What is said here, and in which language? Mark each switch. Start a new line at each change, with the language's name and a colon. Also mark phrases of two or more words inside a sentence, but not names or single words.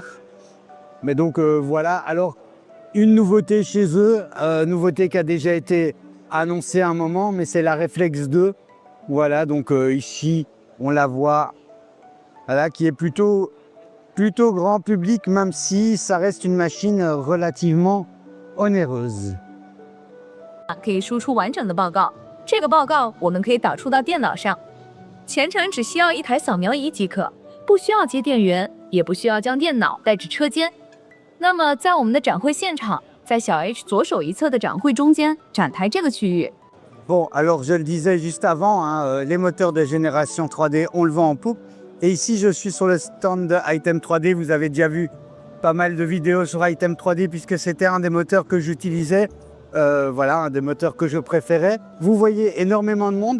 French: Mais donc voilà, alors une nouveauté chez eux, nouveauté qui a déjà été annoncée à un moment, mais c'est la Reflex 2. Voilà, donc ici, on la voit, voilà, qui est plutôt grand public, même si ça reste une machine relativement onéreuse.
Chinese: 可以输出完整的报告，这个报告我们可以导出到电脑上，全程只需要一台扫描仪即可，不需要接电源，也不需要将电脑带至车间。那么在我们的展会现场，在小 H 左手一侧的展会中间展台这个区域。
French: Bon, alors je le disais juste avant, hein, les moteurs de génération 3D, on le vend en poupe. Et ici, je suis sur le stand de Item 3D. Vous avez déjà vu pas mal de vidéos sur Item 3D puisque c'était un des moteurs que j'utilisais. Voilà, un des moteurs que je préférais. Vous voyez énormément de monde.